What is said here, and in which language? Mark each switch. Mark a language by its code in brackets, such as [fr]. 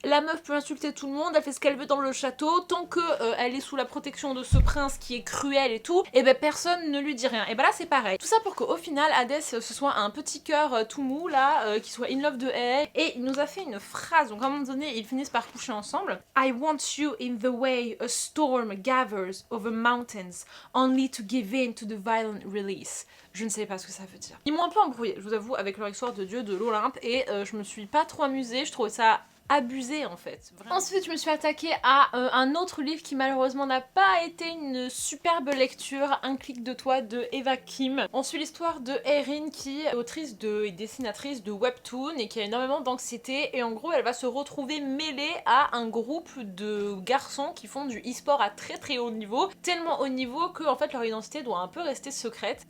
[fr] La meuf peut insulter tout le monde, elle fait ce qu'elle veut dans le château, tant que elle est sous la protection de ce prince qui est cruel et tout, et ben personne ne lui dit rien. Et ben là c'est pareil. Tout ça pour qu'au final Hadès ce soit un petit cœur tout mou là, qui soit [en] in love [fr] de elle. Et il nous a fait une phrase, donc à un moment donné ils finissent par coucher ensemble. [en] I want you in the way a storm gathers over mountains, only to give in to the violent release. [fr] Je ne sais pas ce que ça veut dire. Ils m'ont un peu embrouillé, je vous avoue, avec leur histoire de dieu de l'Olympe, et je me suis pas trop amusée, je trouvais ça abusé en fait. Vraiment. Ensuite je me suis attaquée à un autre livre qui malheureusement n'a pas été une superbe lecture, Un clic de toi de Eva Kim. On suit l'histoire de Erin qui est autrice et dessinatrice de webtoon et qui a énormément d'anxiété, et en gros elle va se retrouver mêlée à un groupe de garçons qui font du e-sport à très haut niveau, tellement haut niveau que en fait leur identité doit un peu rester secrète.